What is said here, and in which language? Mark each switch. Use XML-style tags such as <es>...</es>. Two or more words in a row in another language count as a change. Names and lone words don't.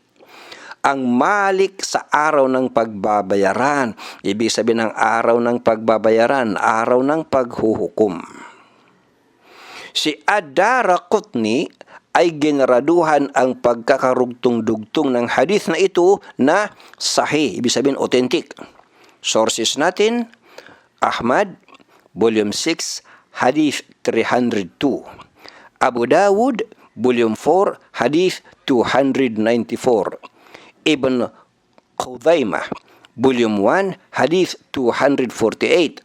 <tl>Ang Malik sa araw ng pagbabayaran, ibig sabihin ng araw ng pagbabayaran, araw ng paghuhukom. Si Ad-Daraqutni ay ginraduhan ang pagkakarugtong-dugtong ng hadith na ito na sahih, ibig sabihin authentic. Sources natin, Ahmad, Volume 6, Hadith 302. Abu Dawud, Volume 4, Hadith 294. Ibn Khuzaimah, Volume 1, Hadith 248.</tl>